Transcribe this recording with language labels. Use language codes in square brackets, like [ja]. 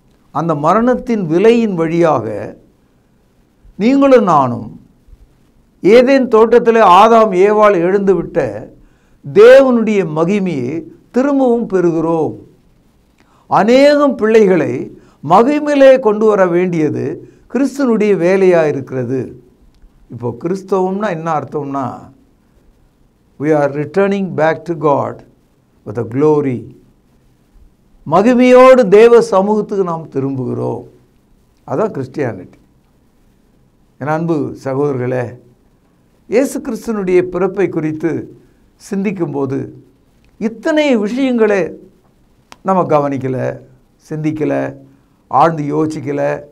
[ta] அந்த மரணத்தின் விலையின் வழியாக நீங்களும் நானும் ஏதேன் தோட்டத்தில் ஆதாம் ஏவாள் எழுந்துவிட்ட தேவனுடைய மகிமையை திரும்பவும் பெறுகிறோம். அநேகம் பிள்ளைகளை மகிமையிலே கொண்டு வர வேண்டியது கிறிஸ்துவனுடைய வேலையாக இருக்கிறது. இப்போ கிறிஸ்தவம்னா என்ன அர்த்தம்னா, [en] we are returning back to God with a glory. [ta] மகிமையோடு தேவ சமூகத்துக்கு நாம் திரும்புகிறோம். அதான் கிறிஸ்டியானிட்டி. என் அன்பு சகோதரர்களே, இயேசு கிறிஸ்துவனுடைய பிறப்பை குறித்து சிந்திக்கும்போது இத்தனை விஷயங்களை நம்ம கவனிக்கலை, சிந்திக்கலை, ஆழ்ந்து யோசிக்கலை.